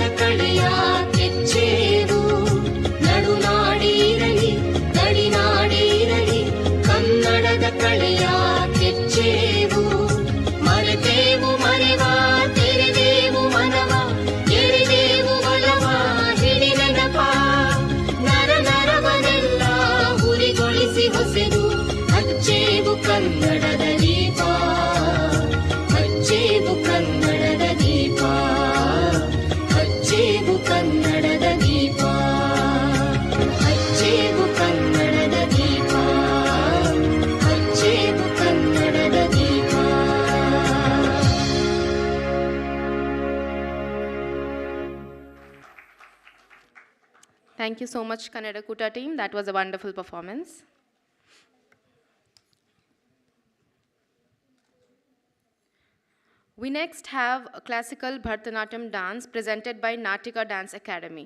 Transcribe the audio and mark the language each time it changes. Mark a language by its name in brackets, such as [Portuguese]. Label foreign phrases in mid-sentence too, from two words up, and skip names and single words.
[Kannada] ಕಡೆಯ ಕೆಚ್ಚೇವು ನಡುನಾಡಿ ಇರಲಿ ಗಡಿನಾಡಿ ಇರಲಿ ಕನ್ನಡದ ಕಡೆಯ ಕೆಚ್ಚೇವು ಮರೆತೇವು ಮರೆವ ತೆರೆದೇವು ಮನವ ಎಳೆದೇವು ಒಲವ ಹಿಡಿ ನೆನಪ ನರ ನರವನೆಲ್ಲ ಹುರಿಗೊಳಿಸಿ ಹೊಸೆದು ಹಚ್ಚೇವು ಕನ್ನಡದ ದೀಪ ಹಚ್ಚೇವು ಕನ್ನಡದ ದೀಪ ಹಚ್ಚೇವು ಕನ್ನಡದ ದೀಪ ಹಚ್ಚೇವು ಕನ್ನಡದ ದೀಪ ಹಚ್ಚೇವು ಕನ್ನಡದ ದೀಪ. [English] Thank you so much, Kannada Kuta team. That was a wonderful performance. We next have a classical Bharatanatyam dance presented by Natika Dance Academy.